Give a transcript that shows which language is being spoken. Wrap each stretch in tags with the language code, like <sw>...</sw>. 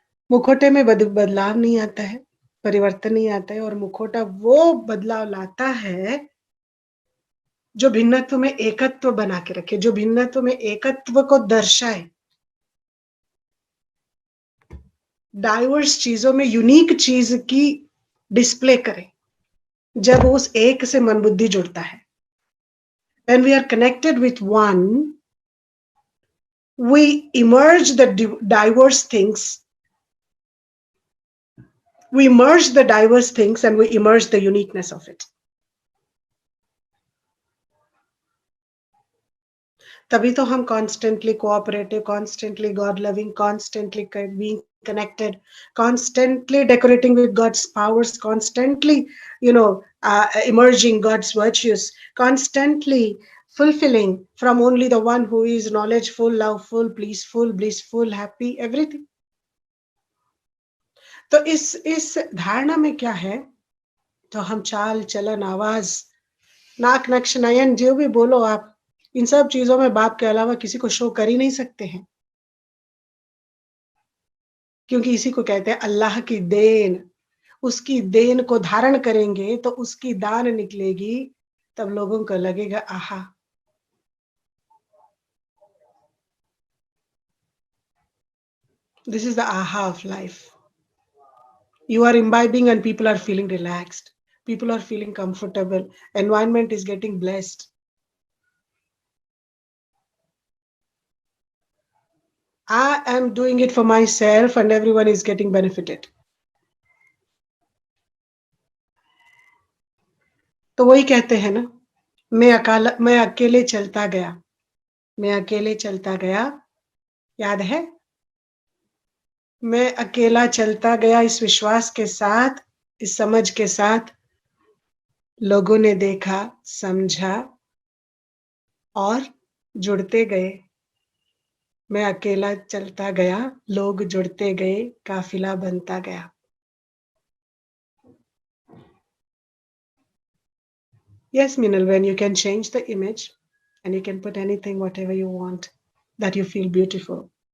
<hi>मुखौटे में बदलाव नहीं आता है, परिवर्तन नहीं आता है, और मुखौटा वो बदलाव लाता है जो भिन्नत्व में एकत्व बना के रखे, जो भिन्नत्व में एकत्व को दर्शाए, डाइवर्स चीजों में यूनिक चीज की डिस्प्ले करे। जब उस एक से मन बुद्धि जुड़ता है,</hi> <en>when we are connected with one, we emerge the diverse things, we merge the diverse things and we emerge the uniqueness of it.</en> <hi>तभी तो हम</hi> <en>constantly cooperative, constantly God loving, constantly being connected, constantly decorating with God's powers, constantly, emerging God's virtues, constantly fulfilling from only the one who is knowledgeful, loveful, blissful, happy, everything.</en> <hi>तो इस धारणा में क्या है, तो हम चाल चलन आवाज नाक नक्श नयन जो भी बोलो आप, इन सब चीजों में बाप के अलावा किसी को शो कर ही नहीं सकते हैं, क्योंकि इसी को कहते हैं अल्लाह की देन। उसकी देन को धारण करेंगे तो उसकी दान निकलेगी, तब लोगों को लगेगा आहा।</hi> <en>This is the aha of life. You are imbibing and people are feeling relaxed. People are feeling comfortable. Environment is getting blessed. I am doing it for myself and everyone is getting benefited.</en> <hi>तो वही कहते हैं ना, मैं अकेले चलता गया, मैं अकेले चलता गया, याद है? मैं अकेला चलता गया इस विश्वास के साथ, इस समझ के साथ, लोगों ने देखा, समझा और जुड़ते गए। मैं अकेला चलता गया, लोग जुड़ते गए, काफिला बनता गया।</hi> <en>Yes, Minal, when you can change the image and you can put anything, whatever you want, that you feel beautiful.</en>